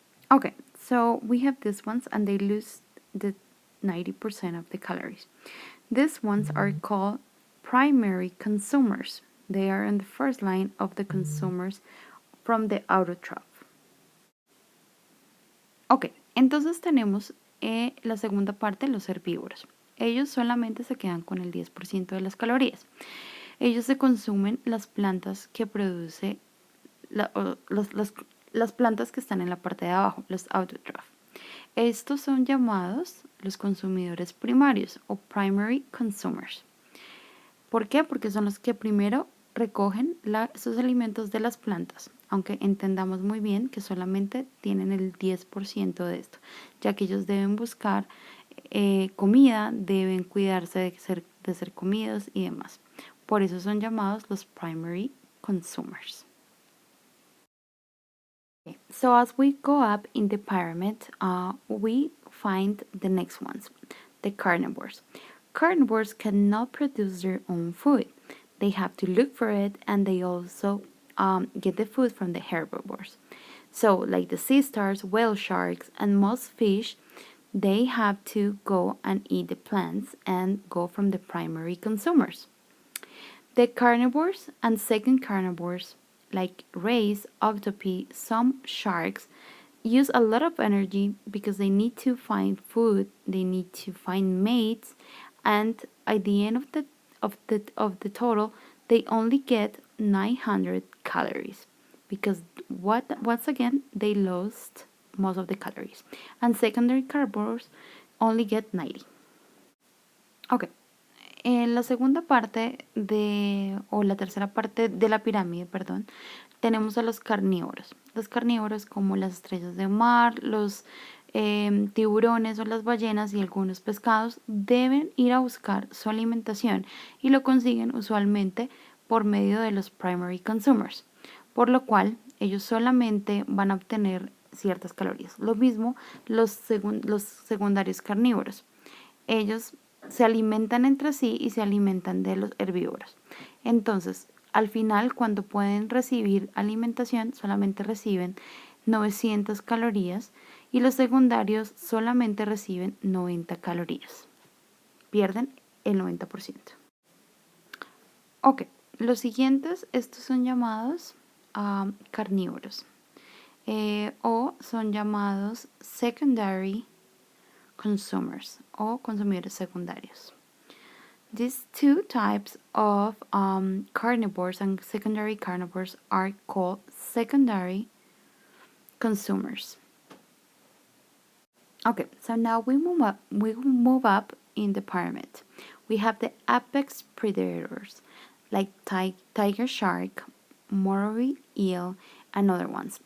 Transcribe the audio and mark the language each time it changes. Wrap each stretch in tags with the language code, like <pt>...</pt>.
<en>Okay, so we have these ones and they lose the 90% of the calories. These ones are called primary consumers. They are in the first line of the consumers from the autotroph.</en> <es>Ok, entonces tenemos la segunda parte, los herbívoros. Ellos solamente se quedan con el 10% de las calorías. Ellos se consumen las plantas que produce las plantas que están en la parte de abajo, los autotroph. Estos son llamados los consumidores primarios o primary consumers. ¿Por qué? Porque son los que primero recogen esos alimentos de las plantas, aunque entendamos muy bien que solamente tienen el 10% de esto, ya que ellos deben buscar comida, deben cuidarse de ser comidos y demás. Por eso son llamados los primary consumers.</es> <en>Okay. So as we go up in the pyramid, we find the next ones, the carnivores. Carnivores cannot produce their own food. They have to look for it, and they also get the food from the herbivores. So, like the sea stars, whale sharks, and most fish, they have to go and eat the plants and go from the primary consumers. The carnivores and second carnivores, like rays, octopi, some sharks, use a lot of energy because they need to find food, they need to find mates, and at the end of the total, they only get 900 calories because once again they lost most of the calories, and secondary carnivores only get 90. Okay,</en> <es>En la segunda parte o la tercera parte de la pirámide, perdón, tenemos a los carnívoros. Los carnívoros como las estrellas de mar, los tiburones o las ballenas y algunos pescados deben ir a buscar su alimentación y lo consiguen usualmente por medio de los primary consumers, por lo cual ellos solamente van a obtener ciertas calorías. Lo mismo los secundarios carnívoros. Ellos se alimentan entre sí y se alimentan de los herbívoros. Entonces, al final, cuando pueden recibir alimentación, solamente reciben 900 calorías y los secundarios solamente reciben 90 calorías. Pierden el 90%. Ok, los siguientes, estos son llamados carnívoros o son llamados secondary consumers o consumidores secundarios.</es> <en>These two types of carnivores and secondary carnivores are called secondary consumers. Okay, so now we move up in the pyramid. We have the apex predators like tiger shark, moray eel, and other ones.</en>